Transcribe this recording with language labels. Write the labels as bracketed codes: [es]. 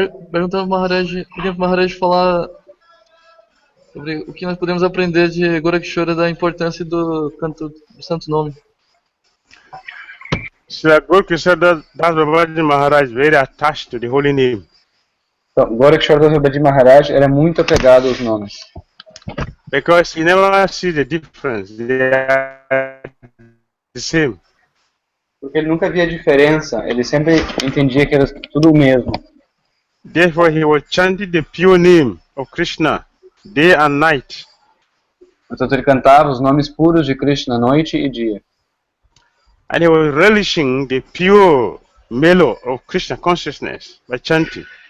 [pt] Perguntando Maharaj, pedindo para Maharaj falar sobre o que nós podemos aprender de Gourakisora, da importância do canto do santo nome. [en] Srila Gourakisora Das Babaji Maharaj very attached to the holy name. [pt] Então, Gourakisora Das Babaji Maharaj era muito apegado aos nomes. [en] Because he never sees the difference. They are the same. [pt] Porque ele nunca via diferença, ele sempre entendia que era tudo o mesmo. [en] Therefore, he was chanting the pure name of Krishna day and night. [pt] Portanto, ele cantava os nomes puros de Krishna noite e dia. [en] And he was relishing the pure mellow of Krishna consciousness by chanting.